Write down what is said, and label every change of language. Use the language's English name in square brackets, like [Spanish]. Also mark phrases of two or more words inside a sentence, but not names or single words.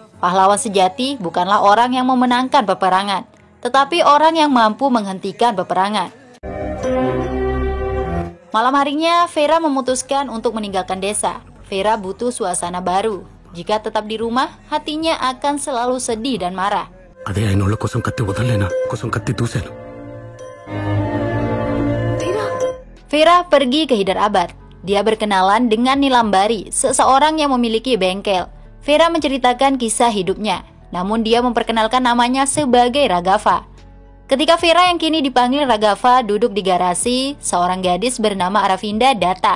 [Indonesian] Pahlawan sejati bukanlah orang yang memenangkan peperangan, tetapi orang yang mampu menghentikan peperangan. Malam harinya, Vera memutuskan untuk meninggalkan desa. Vera butuh suasana baru. Jika tetap di rumah, hatinya akan selalu sedih dan marah. [Telugu] అదే ఆయన వాళ్ళ కోసం కత్తి వదలలేనా కోసం కత్తి దూసాను. [Indonesian] Vera pergi ke Hyderabad. Dia berkenalan dengan Nilambari, seseorang yang memiliki bengkel. Vera menceritakan kisah hidupnya, namun dia memperkenalkan namanya sebagai Raghafa. Ketika Vera yang kini dipanggil Raghafa duduk di garasi, seorang gadis bernama Aravinda datang.